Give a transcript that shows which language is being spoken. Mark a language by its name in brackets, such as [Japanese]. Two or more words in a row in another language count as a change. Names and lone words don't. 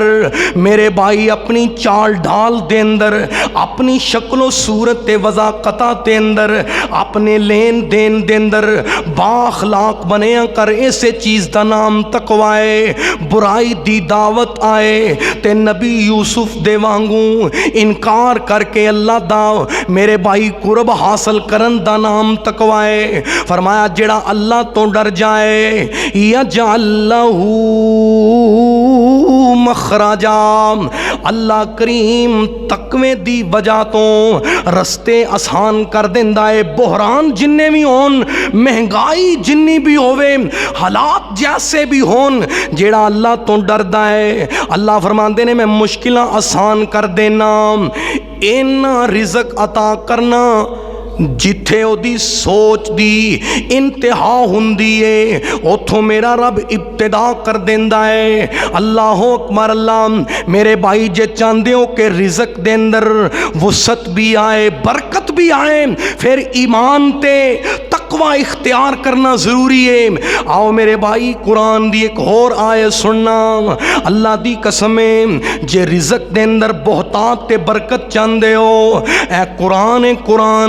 [Punjabi] ਮੇਰੇ ਭਾਈ ਅਪਣੀ ਚਾਲ ਢਾਲ ਦੇ ਅੰਦਰ, ਅਪਣੀ ਸ਼ਕਲੋ ਸੂਰਤ ਤੇ ਵਜ਼ਾਕਤਾ ਦੇ ਅੰਦਰ, ਅਪਣੇ ਲੈਣ ਦੇਣ ਦੇ ਅੰਦਰ ਬਾਖ਼ਲਾਕ ਬਣਿਆ ਕਰ। [Urdu] ایسے چیز کا نام تقویٰ ہے. [Punjabi] ਬੁਰਾਈ ਦੀ ਦਾਵਤ ਆਏ ਤੇ ਨਬੀ ਯੂਸੁਫ਼ ਦੇ ਵਾਂਗੂ ਇਨਕਾਰ ਕਰਕੇ ਅੱਲਾਹ ਦਾ ਮੇਰੇ ਭਾਈ ਕੁਰਬ ਹਾਸਲ ਕਰਨ ਦਾ ਨਾਮ ਤਕਵਾ ਹੈ। ਫ਼ਰਮਾਇਆ ਜਿਹੜਾ ਅੱਲਾਹ ਤੋਂ ਡਰ ਜਾਏ [Arabic] يجعل له مخرجا, [Punjabi] ਅੱਲਾਹ ਕਰੀਮ ਤਕਵੇ ਦੀ ਵਜ੍ਹਾ ਤੋਂ ਰਸਤੇ ਆਸਾਨ ਕਰ ਦੇਂਦਾ ਹੈ। ਬਹਿਰਾਨ ਜਿੰਨੇ ਵੀ ਹੋਣ, ਮਹਿੰਗਾਈ ਜਿੰਨੀ ਵੀ ਹੋਵੇ, ਹਾਲਾਤ ਜੈਸੇ ਵੀ ਹੋਣ, ਜਿਹੜਾ ਅੱਲਾਹ ਤੋਂ ਡਰਦਾ ਹੈ ਅੱਲਾਹ ਫ਼ਰਮਾਂਦੇ ਨੇ ਮੈਂ ਮੁਸ਼ਕਲਾਂ ਆਸਾਨ ਕਰ ਦੇਣਾ। ਇੰਨਾ ਰਿਜ਼ਕ ਅਤਾ ਕਰਨਾ ਜਿੱਥੇ ਉਹਦੀ ਸੋਚ ਦੀ ਇੰਤਹਾ ਹੁੰਦੀ ਏ ਉੱਥੋਂ ਮੇਰਾ ਰੱਬ ਇਬਤਦਾ ਕਰ ਦਿੰਦਾ ਏ। [Arabic] الله أكبر. [Punjabi] ਅੱਲਾਹ ਮੇਰੇ ਭਾਈ ਜੇ ਚਾਹੁੰਦੇ ਹੋ ਕਿ ਰਿਜ਼ਕ ਦੇ ਅੰਦਰ ਵਸਤ ਵੀ ਆਏ, ਬਰਕਤ ਭੀ ਆਏ, ਫਿਰ ਈਮਾਨ ਤੇ ਤਕਵਾ ਇਖ਼ਤਿਆਰ ਕਰਨਾ ਜ਼ਰੂਰੀ ਹੈ। ਆਓ ਮੇਰੇ ਭਾਈ ਕੁਰਾਨ ਦੀ ਇਕ ਹੋਰ ਆਇਤ ਸੁਣਨਾ। ਅੱਲਾਹ ਦੀ ਕਸਮੇਂ ਜੇ ਰਿਜ਼ਕ ਦੇ ਅੰਦਰ ਬਹੁਤਾਤ ਤੇ ਬਰਕਤ ਚਾਹੁੰਦੇ ਹੋ, ਏ ਕੁਰਾਨ ਹੈ ਕੁਰਾਨ।